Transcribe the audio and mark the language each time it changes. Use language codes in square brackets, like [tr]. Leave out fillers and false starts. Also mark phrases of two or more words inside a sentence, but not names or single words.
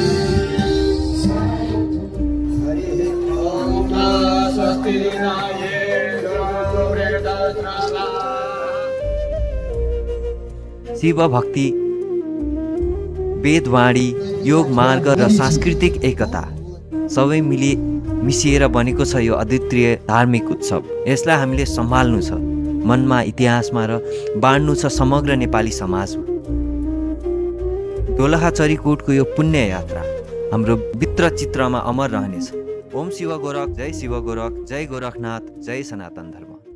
[ne] शिव भक्ति, वेदवाणी, योग मार्ग र सांस्कृतिक एकता सबै मिसिएर बनेको छ यो अद्वितीय धार्मिक उत्सव। यसलाई हामीले सम्हाल्नु छ, मनमा, इतिहासमा र बाँड्नु छ समग्र नेपाली समाजमा। दोलखा चरीकोटको यो पुण्य यात्रा हाम्रो भित्र चित्रमा अमर रहनेछ। ओम शिव गोरख, जय शिव गोरख, जय गोरखनाथ, जय सनातन धर्म।